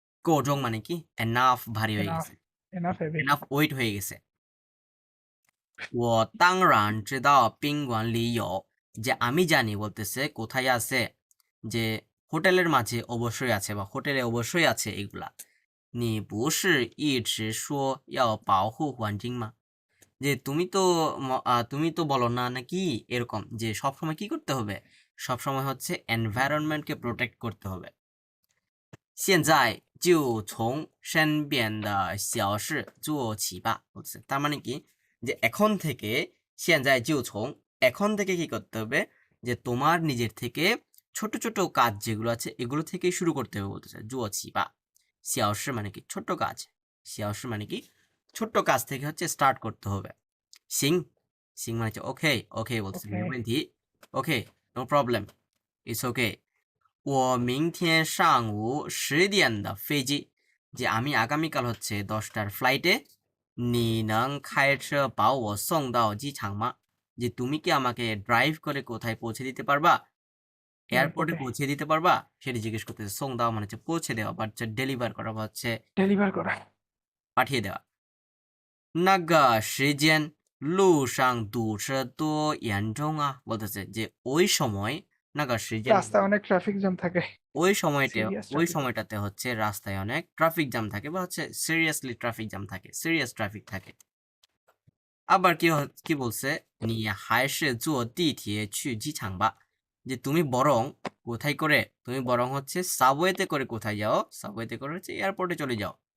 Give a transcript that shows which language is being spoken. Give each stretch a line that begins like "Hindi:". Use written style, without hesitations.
Bangla: কোজং মানে কি এনাফ ভারী হয়ে গেছে, এনাফ ওয়েট হয়ে গেছে।
Chinese: 我当然知道宾馆里有
Bangla: যে আমি জানি বলতেছে কোথায় আছে, যে হোটেলের মাঝে অবশ্যই আছে বা হোটেলে অবশ্যই আছে এগুলা।
Chinese: 你不是一直说要保护环境吗？
Bangla: যে তুমি তো বলো না নাকি এরকম যে সবসময় কি করতে হবে, সবসময় হচ্ছে এনভায়রনমেন্টকে প্রোটেক্ট করতে হবে।
Chinese: 现在就从身边的小事做起吧
Bangla: বলছে। তার মানে কি যে এখন থেকে
Chinese: 现在就从
Bangla: এখন থেকে কি করতে হবে, যে তোমার নিজের থেকে ছোট ছোট কাজ যেগুলো আছে এগুলো থেকেই শুরু করতে হবে বলতেছে।
Chinese: 做起吧
Bangla: 小事মানে কি ছোট কাজ, 小事মানে কি ছোট্ট কাজ থেকে হচ্ছে স্টার্ট করতে হবে। সিং, সিং মানে হচ্ছে ওকে, ওকে বলতেছে
Chinese: 没问题
Bangla: okay no problem it's okay.
Chinese: 我明天上午10点的飞机
Bangla: যে আমি আগামীকাল হচ্ছে 10টার ফ্লাইটে।
Chinese: 你能开车把我送到机场吗
Bangla: যে তুমি কি আমাকে ড্রাইভ করে কোথায় পৌঁছে দিতে পারবা, এয়ারপোর্টে পৌঁছে দিতে পারবা, সেটি জিজ্ঞেস করতেছে। 送到মানে হচ্ছে পৌঁছে দেওয়া বা হচ্ছে ডেলিভার করা বা হচ্ছে ডেলিভার করা, পাঠিয়ে দেওয়া।
Chinese: 那个时间路上堵车多严重啊
Bangla: বলতেছে যে ওই সময়
Chinese: 那个时间
Bangla: রাস্তায় অনেক ট্রাফিক জ্যাম থাকে ওই সময়টা
English: Serious
Bangla: ওই
English: traffic.
Bangla: সময়টাতে হচ্ছে রাস্তায় অনেক ট্রাফিক জ্যাম থাকে বা হচ্ছে সিরিয়াসলি ট্রাফিক জ্যাম থাকে সিরিয়াস ট্রাফিক থাকে আবার কি বলছে নি হাইসে জো দিঠিয়ে ছু জিছাং বা যে তুমি বরং কোথায় করে তুমি বরং হচ্ছে সাবওয়েতে করে কোথায় যাও সাবওয়েতে করে হচ্ছে এয়ারপোর্টে চলে যাও